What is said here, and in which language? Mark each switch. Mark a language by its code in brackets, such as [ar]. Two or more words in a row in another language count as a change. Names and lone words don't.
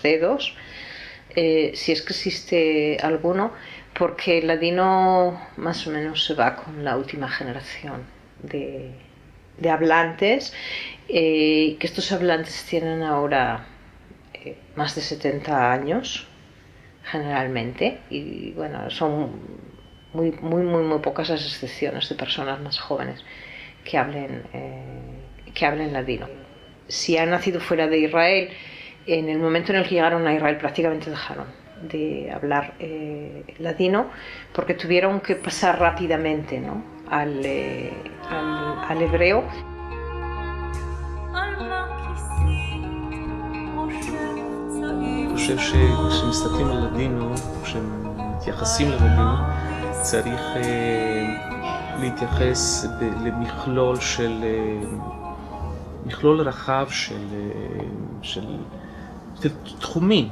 [es] dedos, si es que existe alguno, porque el ladino más o menos se va con la última generación de hablantes, que estos hablantes tienen ahora más de 70 años, generalmente, y bueno, son muy pocas las excepciones de personas más jóvenes que hablen ladino. Si han nacido fuera de Israel, en el momento en el que llegaron a Israel prácticamente dejaron de hablar ladino, porque tuvieron que pasar rápidamente, ¿no?, al hebreo. [he] אני חושב שכשמסתכלים על לדינו, כשמתייחסים ללדינו, צריך להתייחס למכלול רחב של תחומים.